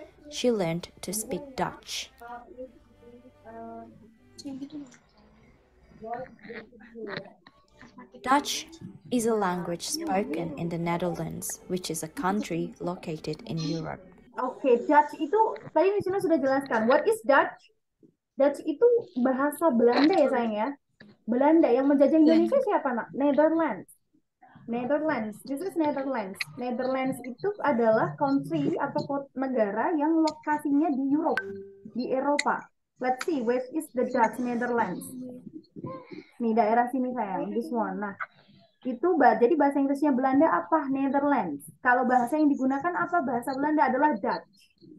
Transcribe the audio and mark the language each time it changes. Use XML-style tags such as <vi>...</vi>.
<en>She learned to speak Dutch. Dutch is a language spoken in the Netherlands, which is a country located in Europe.</en> <id>Oke, Dutch itu tadi Miss Wina sudah jelaskan.</id> <en>What is Dutch?</en> <id>Dutch itu bahasa Belanda ya sayang ya. Belanda yang menjajah Indonesia siapa nak? Netherlands. Netherlands.</id> <en>This is Netherlands.</en> <id>Netherlands itu adalah country atau negara yang lokasinya di Europe, di Eropa.</id> <en>Let's see, where is the Dutch Netherlands?</en> <id>Nih daerah sini sayang,</id> <en>this one.</en> <id>Nah, itu jadi bahasa Inggrisnya Belanda apa? Netherlands. Kalau bahasa yang digunakan apa? Bahasa Belanda adalah Dutch.</id>